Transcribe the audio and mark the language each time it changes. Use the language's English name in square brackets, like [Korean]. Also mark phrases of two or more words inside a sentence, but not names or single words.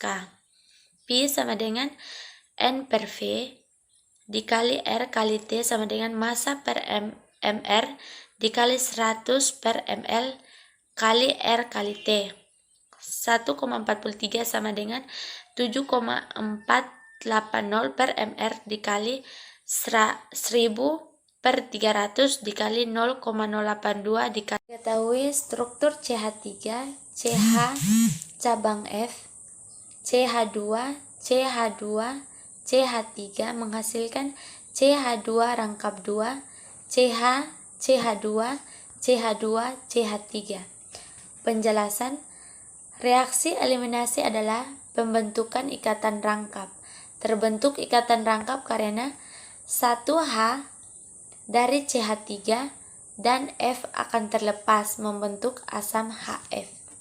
[Indonesian] Pi sama dengan N per V dikali R kali T sama dengan massa per MR dikali 100 per ml kali R kali T. 1,43 sama dengan 7,480 per mr dikali 1000 per 300 dikali 0,082 dikali. Ketahui struktur CH3, CH cabang F, CH2, CH2, CH3 menghasilkan CH2 rangkap 2, CH, CH2, CH2, CH3. Penjelasan, reaksi eliminasi adalah pembentukan ikatan rangkap. Terbentuk ikatan rangkap karena 1H dari CH3 dan F akan terlepas membentuk asam HF.